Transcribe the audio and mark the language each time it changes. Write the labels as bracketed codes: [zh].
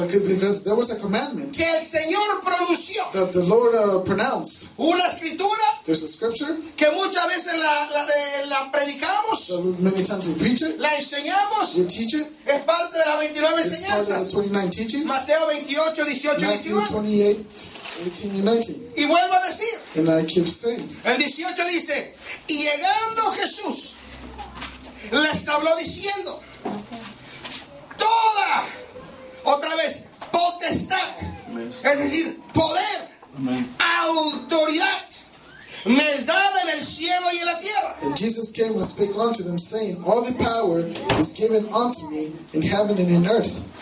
[en] But because there was a commandment. [es] Que el Señor pronunció. [en] That the Lord pronounced. [es] Una escritura. [en] There's a scripture. [es] Que muchas veces la predicamos. [en] Many times we preach it. [es] La enseñamos. [en] We teach it. [es] Es parte de las 29 [en] it's [es] enseñanzas. [en] Part of the 29 teachings. [es] Mateo 28, 18, 19. [en] Matthew 28:18-19. [es] Y vuelvo a decir. [en] And I keep saying. [es] El 18 dice. Y llegando Jesús les habló diciendo, toda, otra vez, potestad, es decir, poder, autoridad, me es dada en el cielo y en la tierra. [en] And Jesus came and spake unto them, saying, all the power is given unto me in heaven and in earth.